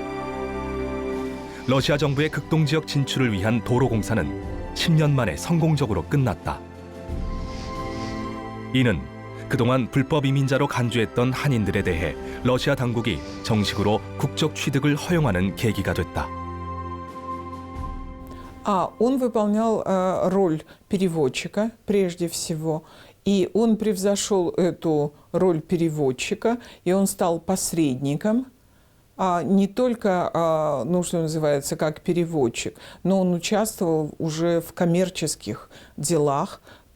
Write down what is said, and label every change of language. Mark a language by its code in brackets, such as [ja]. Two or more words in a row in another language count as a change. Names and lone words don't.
[ko] 러시아 정부의 극동지역 진출을 위한 도로 공사는 10년 만에 성공적으로 끝났다. 이는 그동안 불법 이민자로 간주했던 한인들에 대해 러시아 당국이 정식으로 국적 취득을 허용하는 계기가 됐다. [ru] Он выполнял роль переводчика прежде всего, и он превзошел эту роль переводчика, и он стал посредником. Не только, ну, что называется, как переводчик, но он участвовал уже в коммерческих делах, то